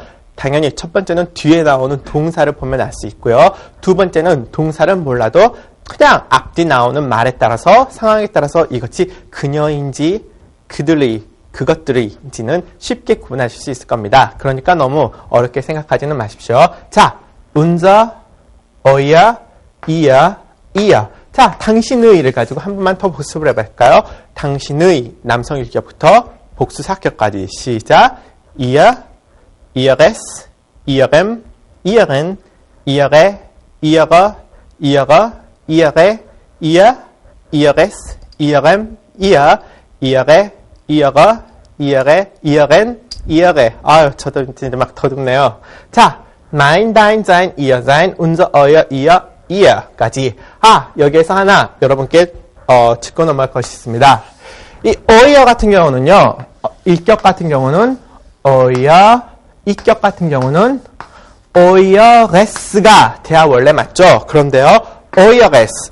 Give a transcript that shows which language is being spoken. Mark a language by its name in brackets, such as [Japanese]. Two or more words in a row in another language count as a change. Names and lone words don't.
[Korean] 당연히 첫 번째는 뒤에 나오는 동사를 보면 알 수 있고요. 두 번째는 동사는 몰라도 그냥 앞뒤 나오는 말에 따라서 상황에 따라서 이것이 그녀인지 그들의 그것들의인지는 쉽게 구분하실 수 있을 겁니다. 그러니까 너무 어렵게 생각하지는 마십시오. 자, [German] unser, euer, ihr. [Korean] 자, 당신의를 가지고 한 번만 더 복습을 해볼까요? 당신의 남성 1격부터 복수 4격까지 시작. [German] ihr, ihres, ihrem, ihren, ihre, ihrer, ihre, ihr, ihres, ihrem, ihr, ihre, ihren, ihre. [Korean] 저도 이제 막 더듬네요. 자, [German] mein, dein, sein, ihr, sein, unser, euer, ihr,까지. [Korean] 여기에서 하나 여러분께 짚고 넘어갈 것이 있습니다. 이 euer 같은 경우는요, 1격 같은 경우는 euer, 2격 같은 경우는 eures가 돼야 원래 맞죠. 그런데요, eures.